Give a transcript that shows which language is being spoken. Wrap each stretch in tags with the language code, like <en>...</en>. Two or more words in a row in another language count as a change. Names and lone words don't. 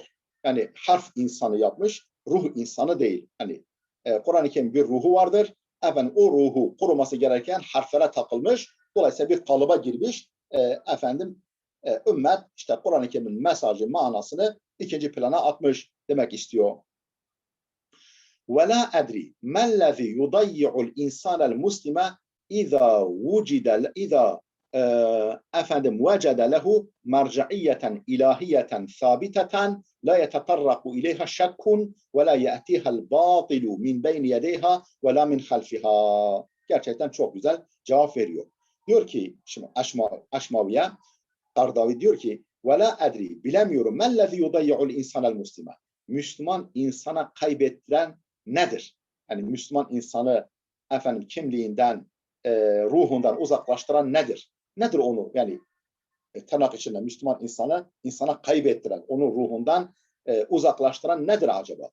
<tr>Yani harf insanı yapmış, ruh insanı değil. Hani Kur'an-ı Kerim bir ruhu vardır. Efendim o ruhu koruması gereken harflere takılmış. Dolayısıyla bir kalıba girmiş. Ümmet işte Kur'an-ı Kerim'in mesajı, manasını ikinci plana atmış demek istiyor.</tr> <ar>وَلَا أَدْرِي مَا الَّذِي يُضَيِّعُ الْاِنْسَانَ الْمُسْلِمَ إذا وجد له مرجعية إلهية ثابتة لا يتطرق إليها شك ولا يأتيها الباطل من بين يديها ولا من خلفها.</ar> <tr>Gerçekten çok güzel cevap veriyor. Diyor ki şimdi Aşmaviye, Kardavi diyor ki</tr> <ar>وَلَا أَدْرِي</ar> <tr>bilemiyorum</tr> <ar>مَا الَّذِي يُضَيِّعُ الْاِنْسَانَ الْمُسْلِمَ</ar> <tr>Müslüman insana kaybettiren nedir? Yani Müslüman insanı efendim kimliğinden, ruhundan uzaklaştıran nedir? Nedir onu yani tırnak içinde Müslüman insana kaybettiren, onu ruhundan uzaklaştıran nedir acaba?</tr>